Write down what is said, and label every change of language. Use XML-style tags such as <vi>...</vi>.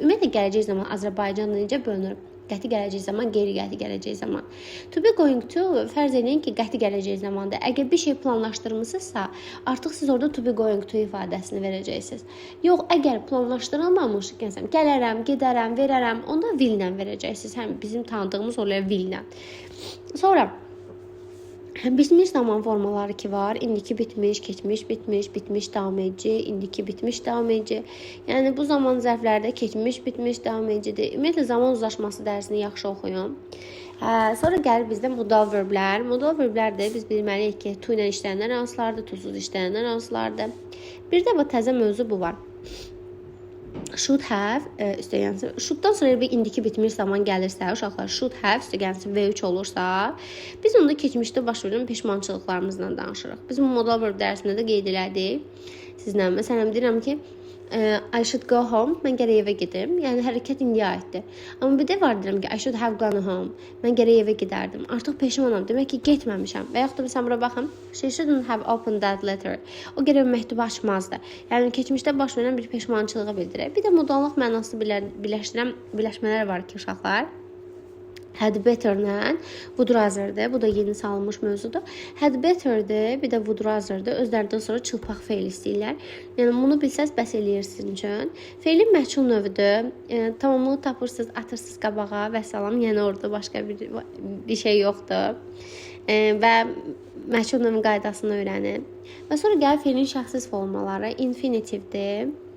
<az>Ümumiyyətlə gələcək zaman Azərbaycanla necə bölünür? Qəti gələcək zaman, qeyri qəti gələcək zaman. To be going to fərz edin ki, qəti gələcək zamandır. Əgər bir şey planlaşdırmısınızsa, artıq siz orada to be going to ifadəsini verəcəksiniz. Yox, əgər planlaşdırılmamış, gələrəm, gedərəm, verərəm, onda will-lə verəcəksiniz. Həm bizim tanıdığımız oluyor will-lə. Sonra bitmiş zaman formaları ki var. İndiki bitmiş, keçmiş bitmiş, bitmiş davam edici, indiki bitmiş davam edici. Yəni bu zaman zərflərdə keçmiş, bitmiş davam edicidir. Ümumiyyətlə zaman uzlaşması dərsini yaxşı oxuyun. Sonra gəlir bizdə modal verblər. Modal verblər də biz bilməliyik ki, to ilə işlənənlər hansılardır, to-suz işlənənlər hansılardır. Bir də bu təzə mövzu bu var. Should have üstəgəlsin. Shoulddan sonra bir indiki bitmiş zaman gəlirsə, uşaqlar should have üstəgəlsin V3 olursa, biz onda keçmişdə baş verən peşmançılıqlarımızla danışırıq. Biz bu modal verb dərsində də qeyd elədik sizlə. Məsələn, deyirəm ki,</az> <en>I should go home.</en> <az>Mən gərək evə gedim. Yəni hərəkət indiyə aiddir. Amma bir də var deyirəm ki,</az> <en>I should have gone home.</en> <az>Mən gərək evə gedərdim. Artıq peşmanam. Demək ki, getməmişəm. Və yaxud da məsələn bura baxın.</az> <en>She shouldn't have opened that letter.</en> <az>O gərək məktubu açmazdı. Yəni keçmişdə baş verən bir peşmançılığı bildirir. Bir də modallıq mənasını birləşdirən birləşmələr var ki, uşaqlar. Had better'lə would rather'dır. Bu da yeni salınmış mövzudur. Had better'dır, bir də would rather'dır. Özlərindən sonra çılpaq feil istəyirlər. Yəni bunu bilsəz bəs eləyirsiniz üçün. Feilin məchul növüdür. Tamamını tapırsınız, atırsınız qabağa və salam. Yəni orada başqa bir şey yoxdur. Və məchul növün qaydasını öyrənin. Və sonra gəlir feilin şəxsiz formaları. Infinitivdir.</az>